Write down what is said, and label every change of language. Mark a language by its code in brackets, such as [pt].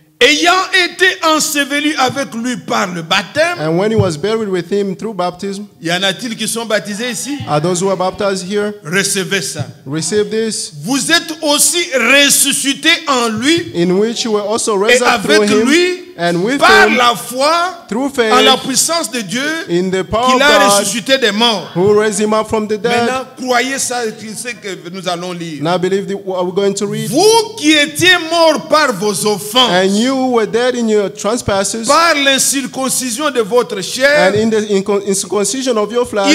[fr] Ayant été enseveli avec lui par le baptême, [en] And when he was buried with him through baptism, [fr] y en a-t-il qui sont baptisés ici? [en] are those who are baptized here, [fr] Recevez ça. [en] receive this, [fr] Vous êtes aussi ressuscités en lui [en] in which you were also [fr] et [en] raised up through [fr] avec [en] him, [fr] lui [en] and with [fr] par [en] him, [fr] la foi [en] through [fr] en la [en] faith, [fr] puissance de Dieu [en] in the power [fr] qu'il [en] a God, [fr] ressuscité des morts. [en] who raised him up from the dead. [fr] Maintenant, croyez ça, c'est que nous allons lire. [en] Now believe what we're going to read. [fr] Vous qui étiez morts par vos offenses, [en] And you were dead in your trespasses, [fr] par l'incirconcision de votre chair, [en] and in the incircumcision of your flesh,